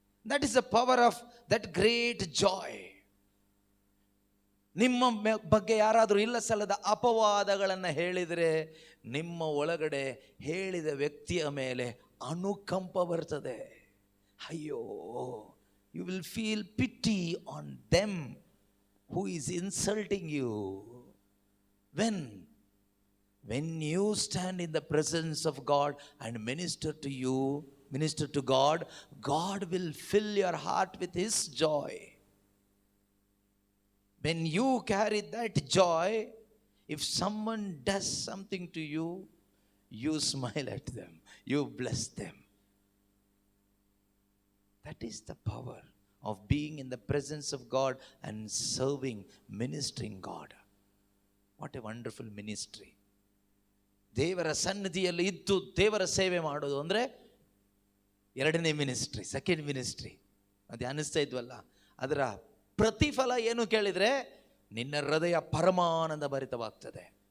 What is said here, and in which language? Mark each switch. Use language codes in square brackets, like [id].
[en] That is the power of that great joy. [kn] ನಿಮ್ಮ ಬಗ್ಗೆ ಯಾರಾದರೂ ಇಲ್ಲ ಸಲ್ಲದ ಅಪವಾದಗಳನ್ನು ಹೇಳಿದರೆ ನಿಮ್ಮ ಒಳಗಡೆ ಹೇಳಿದ ವ್ಯಕ್ತಿಯ ಮೇಲೆ ಅನುಕಂಪ ಬರ್ತದೆ. [en] ಅಯ್ಯೋ, you will feel pity on them who is insulting you. when you stand in the presence of God and minister to God, God will fill your heart with His joy. When you carry that joy, if someone does something to you, you smile at them, you bless them. That is the power of being in the presence of God and serving, ministering God. What a wonderful ministry. [kn] ದೇವರ ಸನ್ನಿಧಿಯಲ್ಲಿ ಇದ್ದು ದೇವರ ಸೇವೆ ಮಾಡೋದು ಅಂದರೆ ಎರಡನೇ ministry, second ministry. ಅದು ಅನಿಸ್ತಾ ಇದ್ವಲ್ಲ, ಅದರ ಪ್ರತಿಫಲ ಏನು ಕೇಳಿದರೆ ನಿನ್ನ ಹೃದಯ ಪರಮಾನಂದ ಭರಿತವಾಗ್ತದೆ.